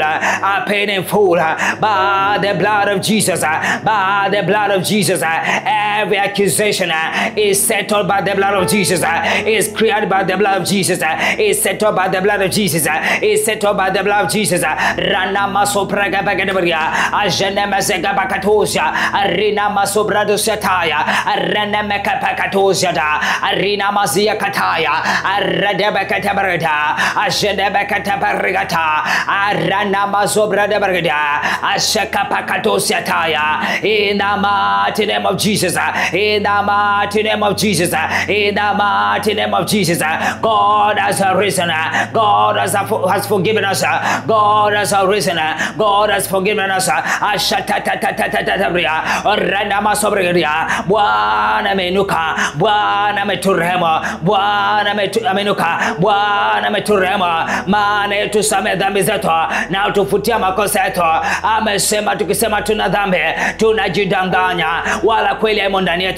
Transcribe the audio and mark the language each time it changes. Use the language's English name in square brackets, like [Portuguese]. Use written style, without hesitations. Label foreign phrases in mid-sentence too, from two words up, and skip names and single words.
[English] Are paid in full by the blood of Jesus. By the blood of Jesus. Every accusation is settled by the blood of Jesus. Is created by the blood of Jesus. Is settled by the blood of Jesus. Is settled by the blood of Jesus. Rana masopraga bagadabaria. Ajene mesega bakatosia. Arina masobradosya taya. Arene mekapakatosia da. Arina mazia kataya. Aradeba katabarada. Ajene bekatabarigata. Arana masobrada barada. Ashaka pakatosia taya. In the mighty name of Jesus. In the mighty name of Jesus. In the mighty name of Jesus. God God has arisen. God has forgiven us. God has arisen. God has forgiven us. [Swahili] Bwana ameinuka, Bwana ameturehemu, Bwana ameinuka, Bwana ameturehemu, maana tusamehe dhambi zetu na utufutia makosa yetu. Amesema tukisema tuna dhambi tunajidanganya, wala kweli haimo ndani yetu.